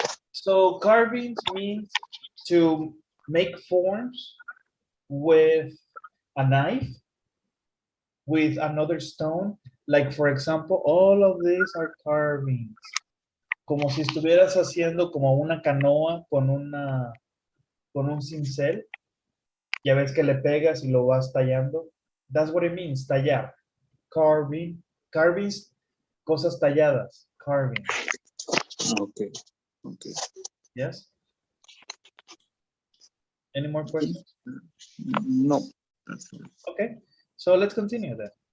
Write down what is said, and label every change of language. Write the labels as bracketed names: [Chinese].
[English] So carvings means to make forms with a knife, with another stone. Like for example, all of these are carvings. [Spanish] Como si estuvieras haciendo como una canoa con un cincel. Ya ves que le pegas y lo vas tallando. [English] That's what it means, tallar. Carving. Carvings, [Spanish] cosas talladas. [English] Carving. Okay, okay. Yes? Any more questions? No. Okay, so let's continue then.